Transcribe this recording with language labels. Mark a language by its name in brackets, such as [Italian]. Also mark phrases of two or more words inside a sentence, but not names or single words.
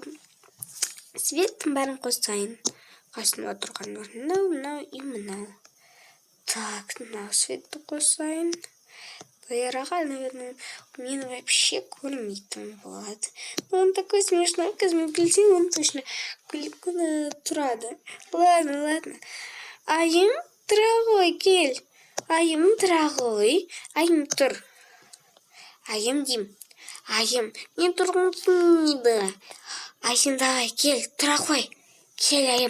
[Kazakh] Светтің бәрін қосайын. Қасында тұрған мынау и мынау. Так, мынау светті қосайын. Баяраға, наверное, мен вообще көрмейтін болады. [Russian] Но он такой смешной, космополитен, он точно [Kazakh] күліп тұрады. Ладно. Айым, тұра ғой, кел. Айым, тұра ғой. Айым, тұр. Айым, дим. Айым, не тұрғым келмейді. Айым, давай, кел, тұра ғой. Кел, айым.